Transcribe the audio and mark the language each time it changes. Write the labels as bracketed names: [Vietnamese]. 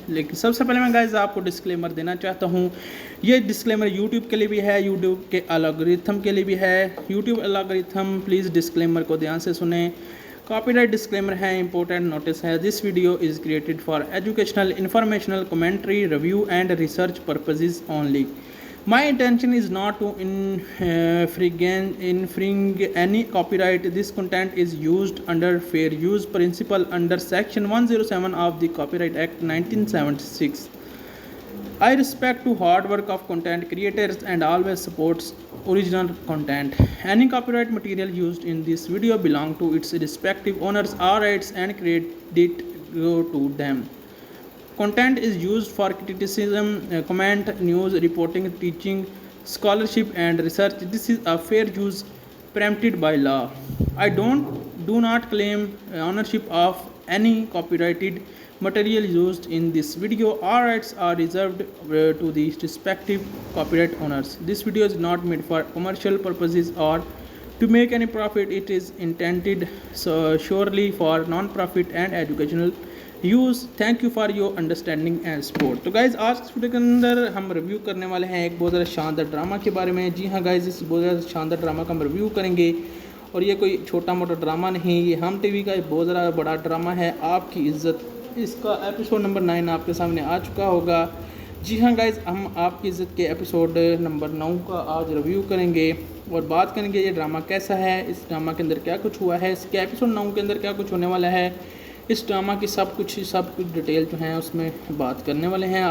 [Hindi] लेकिन सबसे पहले मैं गाइस आपको डिस्क्लेमर देना चाहता हूँ। ये डिस्क्लेमर यूट्यूब के लिए भी है, यूट्यूब के एल्गोरिथम के लिए भी है। यूट्यूब एल्गोरिथम प्लीज़ डिस्क्लेमर को ध्यान से सुने। कॉपीराइट डिस्क्लेमर है, इंपॉर्टेंट नोटिस है। [English] This video is created for educational, informational, commentary, review and research purposes only. My intention is not to infringe any copyright. This content is used under fair use principle under Section 107 of the Copyright Act 1976. I respect to hard work of content creators and always supports original content. Any copyright material used in this video belong to its respective owners. All rights and credit go to them. Content is used for criticism, comment, news reporting, teaching, scholarship and research. This is a fair use permitted by law. I do not claim ownership of any copyrighted material used in this video. All rights are reserved to the respective copyright owners. This video is not made for commercial purposes or to make any profit. It is intended surely for non-profit and educational use. Thank you for your understanding and support. [Hindi] तो guys आज इस video के अंदर हम review करने वाले हैं एक बहुत ज़्यादा शानदार ड्रामा के बारे में. जी हाँ गाइज़, इस बहुत ज़्यादा शानदार ड्रामा का हम रिव्यू करेंगे और ये कोई छोटा मोटा ड्रामा नहीं, ये हम टीवी का एक बहुत ज़्यादा बड़ा ड्रामा है, आपकी इज़्ज़त. इसका एपिसोड नंबर 9 आपके सामने आ चुका होगा. जी हाँ गाइज़, हम आपकी इज़्ज़त के एपिसोड नंबर 9 का आज रिव्यू करेंगे और बात करेंगे ये ड्रामा कैसा है, इस ड्रामा के अंदर क्या कुछ हुआ है, इसके एपिसोड 9 के अंदर क्या कुछ होने वाला है, इस ड्रामा की सब कुछ डिटेल जो है उसमें बात करने वाले हैं.